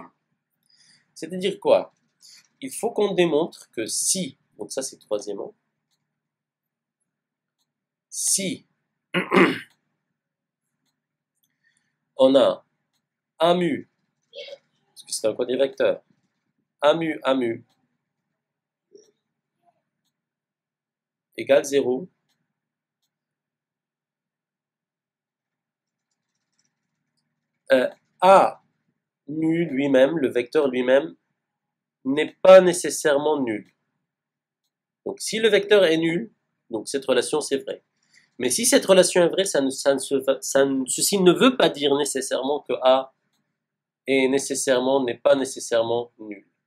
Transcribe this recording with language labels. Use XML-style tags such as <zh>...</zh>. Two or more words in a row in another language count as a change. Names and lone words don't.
<fr>C'est-à-dire quoi? Il faut qu'on démontre que si, donc ça c'est troisièmement, si on a A mu, parce que c'est un quadrivecteur, A mu égale 0, A mu lui-même, le vecteur lui-même, n'est pas nécessairement nul. Donc si le vecteur est nul, donc cette relation c'est vrai. Mais si cette relation est vraie, ceci ne veut pas dire nécessairement que A n'est pas nécessairement nul.</fr>